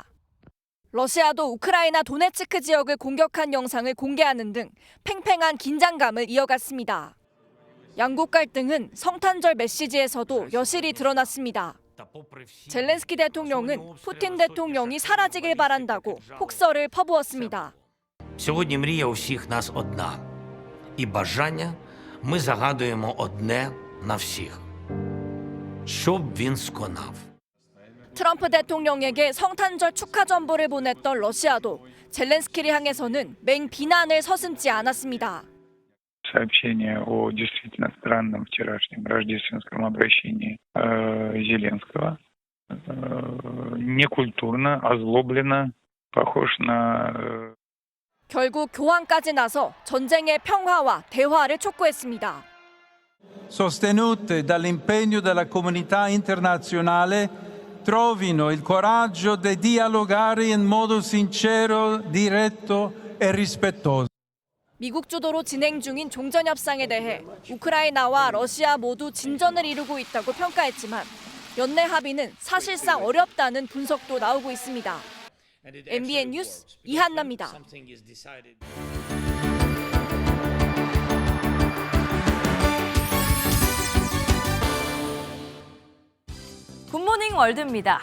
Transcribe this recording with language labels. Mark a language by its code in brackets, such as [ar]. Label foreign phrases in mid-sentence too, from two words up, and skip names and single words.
[ko] 러시아도 우크라이나 도네츠크 지역을 공격한 영상을 공개하는 등 팽팽한 긴장감을 이어갔습니다. 양국 갈등은 성탄절 메시지에서도 여실히 드러났습니다. 젤렌스키 대통령은 푸틴 대통령이 사라지길 바란다고 폭설을 퍼부었습니다. [uk] Сьогодні мрія у всіх нас одна. І бажання ми загадуємо одне на всіх. щоб він сконав. [ko] 트럼프 대통령에게 성탄절 축하 전보를 보냈던 러시아도 젤렌스키를 향해서는 맹비난을 서슴지 않았습니다. [ru] Сообщение о действительно странном вчерашнем рождественском обращении Зеленского. Некультурно, озлобленно, похож на... [ko] 결국 교황까지 나서 전쟁의 평화와 대화를 촉구했습니다. [it] Sostenute dall'impegno della comunità internazionale, trovino il coraggio di dialogare in modo sincero, diretto e rispettoso. [ko] 미국 주도로 진행 중인 종전협상에 대해 우크라이나와 러시아 모두 진전을 이루고 있다고 평가했지만 연내 합의는 사실상 어렵다는 분석도 나오고 있습니다. MBN 뉴스 이한나입니다. 굿모닝 월드입니다.